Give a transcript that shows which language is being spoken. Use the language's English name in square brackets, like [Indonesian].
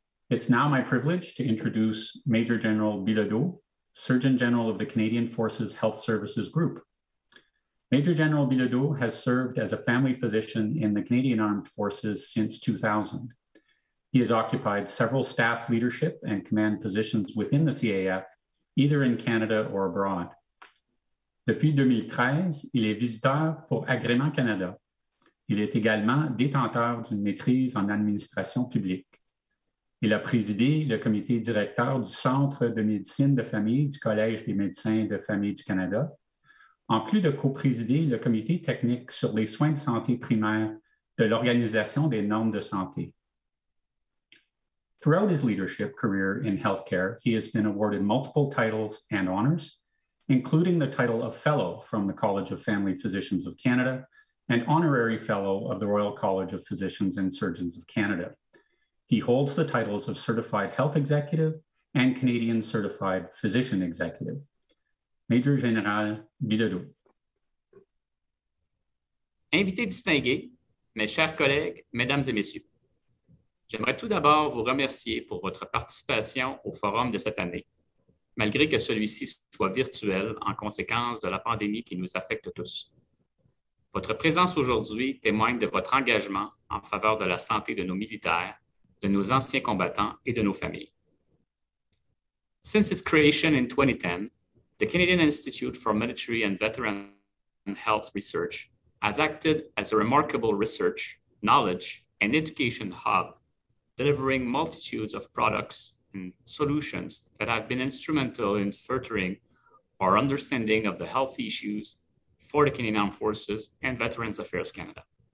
[English] It's now my privilege to introduce Major General Bilado, Surgeon General of the Canadian Forces Health Services Group. Major General Bilado has served as a family physician in the Canadian Armed Forces since 2000. He has occupied several staff leadership and command positions within the CAF, either in Canada or abroad. [French] Depuis 2013, il est visiteur pour Agrément Canada. Il est également détenteur d'une maîtrise en administration publique. Il a présidé le comité directeur du Centre de médecine de famille du Collège des médecins de famille du Canada, en plus de coprésider le comité technique sur les soins de santé primaires de l'Organisation des normes de santé. [English] Throughout his leadership career in healthcare, he has been awarded multiple titles and honors, including the title of Fellow from the College of Family Physicians of Canada and Honorary Fellow of the Royal College of Physicians and Surgeons of Canada. He holds the titles of Certified Health Executive and Canadian Certified Physician Executive. [French] Major Général Bilado. Invités distingués, mes chers collègues, mesdames et messieurs, j'aimerais tout d'abord vous remercier pour votre participation au forum de cette année, malgré que celui-ci soit virtuel en conséquence de la pandémie qui nous affecte tous. Votre présence aujourd'hui témoigne de votre engagement en faveur de la santé de nos militaires, de nos anciens combattants et de nos familles. [English] Since its creation in 2010, the Canadian Institute for Military and Veteran Health Research has acted as a remarkable research, knowledge, and education hub, delivering multitudes of products and solutions that have been instrumental in furthering our understanding of the health issues for the Canadian Armed Forces and Veterans Affairs Canada.